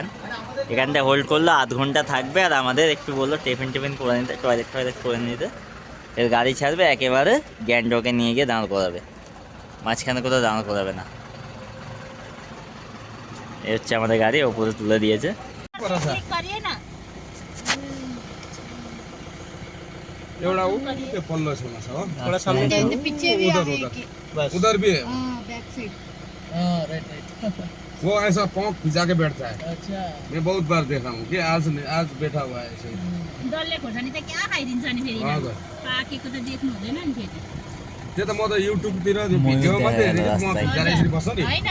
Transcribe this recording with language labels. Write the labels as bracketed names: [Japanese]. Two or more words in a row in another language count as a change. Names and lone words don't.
[Bangla] এখানটা হোল্ড করলো, আধ ঘন্টা থাকবে। আর আমাদের একটু বললো টিফিন করে নিতে, টয়লেট করে নিতে। এর গাড়ি ছাড়বে, একেবারে গ্যাংটকে নিয়ে গিয়ে দাঁড় করাবে, মাঝখানে কোথাও দাঁড় করাবে না। এ হচ্ছে আমাদের গাড়ি, ওপরে তুলে দিয়েছে। [Nepali] एउटा त्यो पल्लो छेउमा छ हो [Hindi] थोड़ा सामने पीछे भी उधर आगे उधर की बस उधर भी है [English] back side. [Hindi] राइट वो ऐसा पाँव खिंचा के बैठता है। अच्छा मैं बहुत बार देखा हूँ कि आज बैठा हुआ है ऐसे [Nepali] डल्ले खोर्सानी त क्या खाइदिन्छ नि फेरि हजुर पाकेको त देख्नु हुँदैन नि फेरि त्यो त म त युट्युबतिर त्यो भिडियो मात्रै हेरेको म खिचाएर यसरी बस्छ नि होइन